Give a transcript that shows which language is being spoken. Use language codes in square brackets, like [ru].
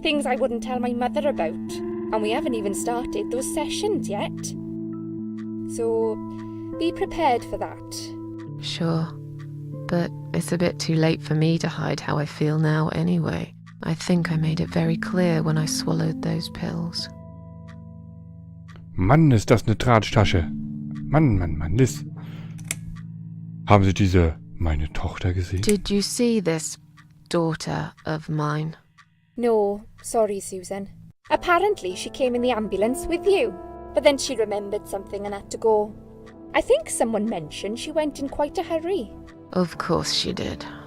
[en] Things I wouldn't tell my mother about. And we haven't even started those sessions yet. So, be prepared for that. Sure. But it's a bit too late for me to hide how I feel now anyway. I think I made it very clear when I swallowed those pills. [de] Mann, ist das eine Tratschtasche. Mann, Liz. Haben Sie diese meine Tochter gesehen? [en] Did you see this daughter of mine? No, sorry, Susan. Apparently she came in the ambulance with you. But then she remembered something and had to go. I think someone mentioned she went in quite a hurry. Of course she did.